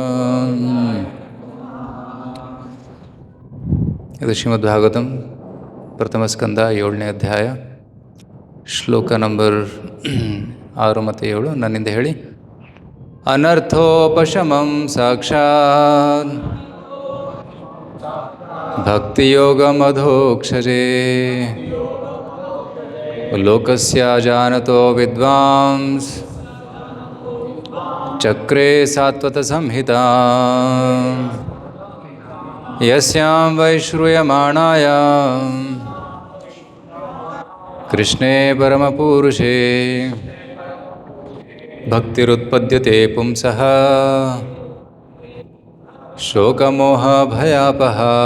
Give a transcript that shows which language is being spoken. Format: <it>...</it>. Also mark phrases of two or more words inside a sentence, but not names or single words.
<kn>ಇದು ಶ್ರೀಮದ್ ಭಾಗವತಂ ಪ್ರಥಮ ಸ್ಕಂದ 7ನೇ ಅಧ್ಯಾಯ, ಶ್ಲೋಕ ನಂಬರ್ 6 ಮತ್ತು 7. ನನ್ನಿಂದ ಹೇಳಿ.</kn> <sa>ಅನರ್ಥೋಪಶಮಂ ಸಾಕ್ಷಾತ್ ಭಕ್ತಿಯೋಗಮಧೋಕ್ಷಜೇ ಲೋಕಸ್ಯ ಜಾನತೋ ವಿದ್ವಾಂಸ್ ಚಕ್ರೇ ಸಾತ್ವತ ಸಂಹಿತಾ ಯಸ್ಯಾಂ ವೈಶ್ರೂಯಮಾಣಾಯಾಂ ಕೃಷ್ಣೇ ಪರಮಪುರುಷೇ ಭಕ್ತಿರುತ್ಪದ್ಯತೆ ಪುಂಸಃ ಶೋಕಮೋಹ ಭಯಾಪಹ.</sa>